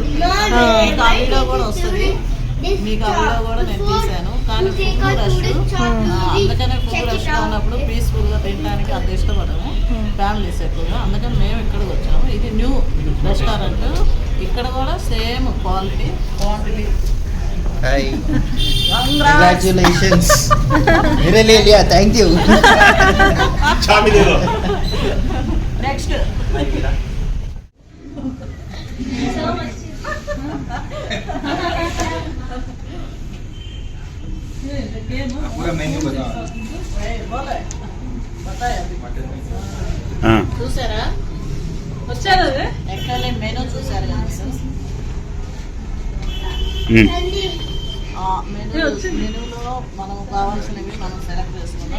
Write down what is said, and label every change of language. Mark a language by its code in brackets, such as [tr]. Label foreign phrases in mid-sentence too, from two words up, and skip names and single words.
[te] మీకు ఆ వీడియో కూడా వస్తుంది, మీకు ఆ వీడియో కూడా నేను తీశాను. కానీ [en] food rush, [te] అందుకనే [en] food rushగా [te] ఉన్నప్పుడు పీస్ఫుల్గా తినడానికి అంత ఇష్టపడము ఫ్యామిలీస్ ఎక్కువగా. అందుకని మేము ఇక్కడికి వచ్చాము. ఇది [en] new restaurant. [te] ఇక్కడ కూడా [en] same quantity. Hi. Congratulations. [hi] मेरे ले लिया, [en] thank you. చామి దేదో. [te] నెక్స్ట్ [hi] पूरा मेन्यू बताओ. [te] చూసారా? వచ్చారు యాక్చువల్లీ మెనూ చూసారు కదా సార్. మెనూలో మనం కావాల్సినవి మనం సెలెక్ట్ చేసుకున్నాం.